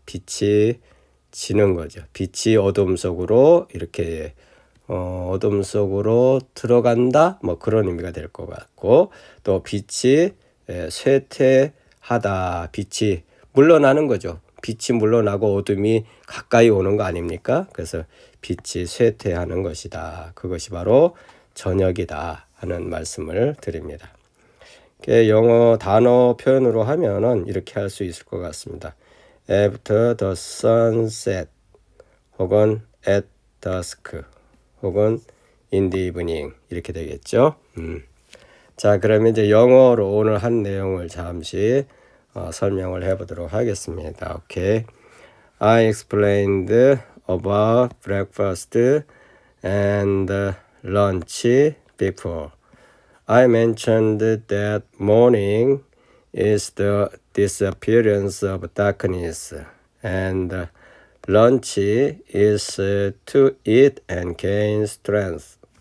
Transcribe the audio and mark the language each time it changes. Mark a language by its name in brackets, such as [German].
[Korean] 빛이 지는 거죠. 빛이 어둠 속으로 이렇게 어둠 속으로 들어간다 뭐 그런 의미가 될 것 같고 또 빛이 쇠퇴하다 빛이 물러나는 거죠. 빛이 물러나고 어둠이 가까이 오는 거 아닙니까? 그래서 빛이 쇠퇴하는 것이다. 그것이 바로 저녁이다 하는 말씀을 드립니다. 영어 단어 표현으로 하면은 이렇게 할 수 있을 것 같습니다. [English] After the sunset [Korean] 혹은 [English] at dusk 혹은 in the evening [Korean] 이렇게 되겠죠. 자, 그러면 이제 영어로 오늘 한 내용을 잠시 설명을 해보도록 하겠습니다. 오케이. [English] I explained about breakfast and lunch before. I mentioned that morning is the disappearance of darkness, and lunch is to eat and gain strength.